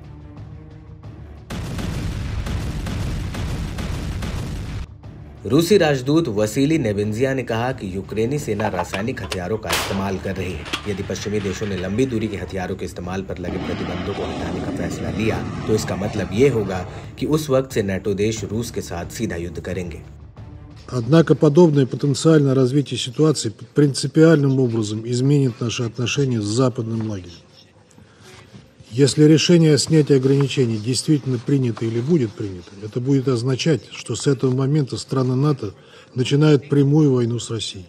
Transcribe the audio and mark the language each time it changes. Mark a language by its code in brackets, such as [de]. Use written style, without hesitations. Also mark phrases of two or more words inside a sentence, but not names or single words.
[hi] रूसी राजदूत वसीली नेबेंजिया ने कहा कि यूक्रेनी सेना रासायनिक हथियारों का इस्तेमाल कर रही है। यदि पश्चिमी देशों ने लंबी दूरी के हथियारों के इस्तेमाल पर लगे प्रतिबंधों को हटाने का फैसला लिया तो इसका मतलब ये होगा कि उस वक्त से नेटो देश रूस के साथ सीधा युद्ध करेंगे। [ru] Однако подобное потенциальное развитие ситуации принципиальным образом изменит наши отношения с западным лагерем. Если решение о снятии ограничений действительно принято или будет принято, это будет означать, что с этого момента страны НАТО начинают прямую войну с Россией.